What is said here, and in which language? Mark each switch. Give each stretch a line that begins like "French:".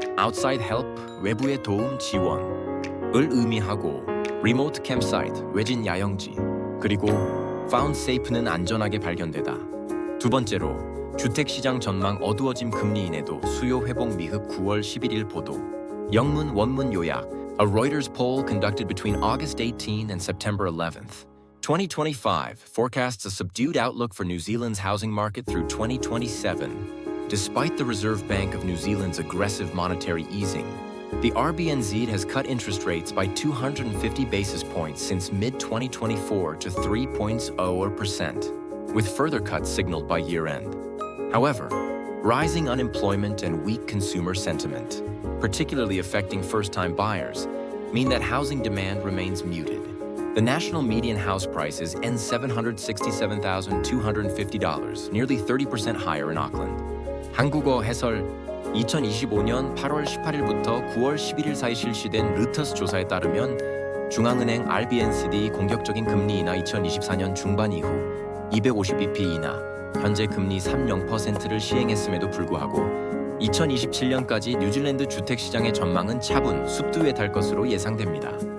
Korean: Outside help, 외부의 도움, 지원을 의미하고, Remote campsite, 외진 야영지. 그리고 Found safe는 안전하게 발견되다. 두 번째로 주택시장 전망 어두워짐 금리 인해도 수요 회복 미흡 9월 11일 보도. 영문 원문 요약.
English: A Reuters poll conducted between August 18 and September 11th. 2025 forecasts a subdued outlook for New Zealand's housing market through 2027. Despite the Reserve Bank of New Zealand's aggressive monetary easing, the RBNZ has cut interest rates by 250 basis points since mid-2024 to 3.0%, with further cuts signaled by year-end. However, rising unemployment and weak consumer sentiment, particularly affecting first-time buyers, mean that housing demand remains muted. The national median house price is $767,250, nearly 30% higher in Auckland.
Korean: 한국어 해설. 2025년 8월 18일부터 9월 11일 사이 실시된 르터스 조사에 따르면 중앙은행 RBNZ 공격적인 금리 인하 2024년 중반 이후 250bp 인하, 현재 금리 3.0%를 시행했음에도 불구하고 2027년까지 뉴질랜드 주택시장의 전망은 차분, 숲두에 달 것으로 예상됩니다.